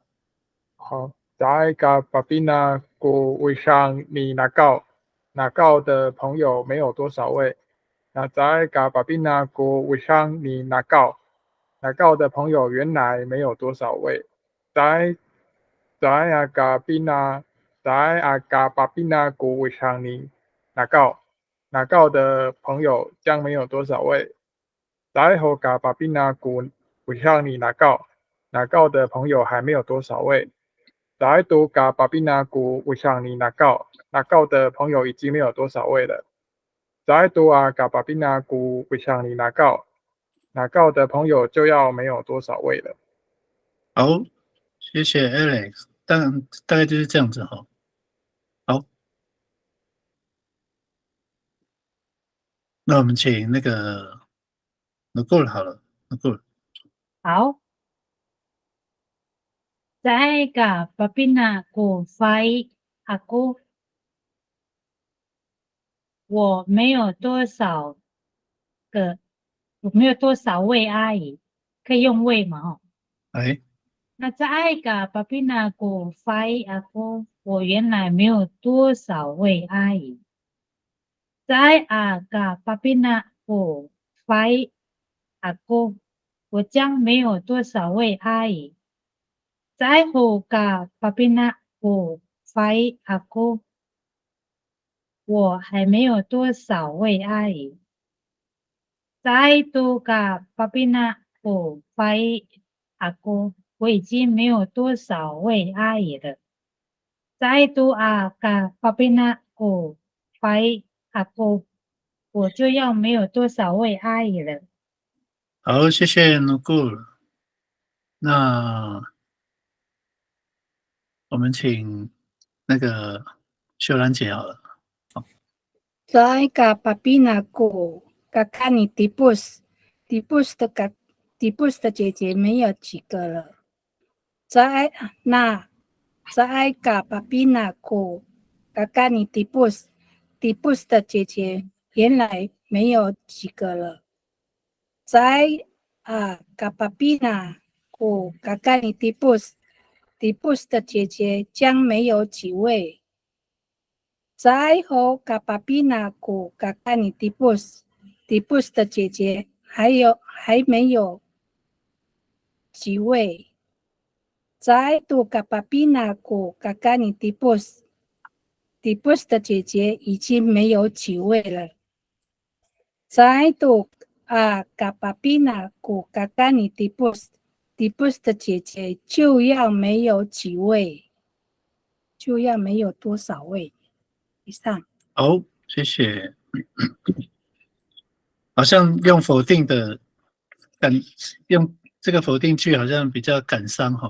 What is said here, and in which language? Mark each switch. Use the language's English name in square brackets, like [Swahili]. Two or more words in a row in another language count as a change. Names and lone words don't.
[Chinese] 好 ， [Amis] Zaiga Babina ku wisang ni Nagao [Chinese] 的朋友没有多少位。那 [Amis] Zaiga Babina ku wisang ni Nagao [Chinese] 的朋友原来没有多少位。 [Amis] Zaiga Babina ku wisang ni Nagao [Chinese] 的朋友将没有多少位。 [Amis] Zaiga Babina ku wisang ni Nagao [Chinese] 的朋友还没有多少位。 [Amis] Zaiga Babina ku wisang ni Nagao [Chinese] 的朋友已经没有多少位了。 [Amis] Zaiga Babina ku wisang ni Nagao [Chinese] 的朋友就要没有多少位了。好，谢谢 Alex， 大概就是这样子哈。好，那我们请那个 Nicole 好了 ，Nicole。 [Amis] 好。Zaiga Babina ku fai aku， [Chinese] 我没有多少位阿姨，可以用位吗？哦，哎， [Amis] 那 Zaiga Babina ku fai aku， [Chinese] 我原来没有多少位阿姨。 [Amis] Zaiga Babina ku fai aku， [Chinese] 我将没有多少位阿姨。 [Amis] Zaiga Babina ku fai aku， [Chinese] 我还没有多少位阿姨。 [Amis] Zaiga Babina ku fai aku， [Chinese] 我已经没有多少位阿姨了。 [Amis] Zaiga Babina ku fai aku， [Chinese] 我就要没有多少位阿姨了。好，谢谢 Nicole。那我们请那个秀兰姐好了。 [Amis] Zaiga Babina ku kakani Tipus [Chinese] 的姐姐没有几个了。 [Amis] Zaiga Babina ku kakani Tipus [Chinese] 的姐姐原来没有几个了。 [Amis] Zaiga Babina ku kakani Tipus [Chinese] 的姐姐将没有几位。 [Amis] Zaiga Babina ku kakani Tipus [Chinese] 的姐姐还没有几位。 [Amis] Zaiga Babina ku kakani Tipus [Chinese] 的姐姐已经没有几位了。 [Amis] Zaiga Babina ku kakani Tipus [Chinese] 的姐姐就要没有几位，就要没有多少位。以上。好，谢谢。好像用否定的用这个否定句好像比较感伤哈。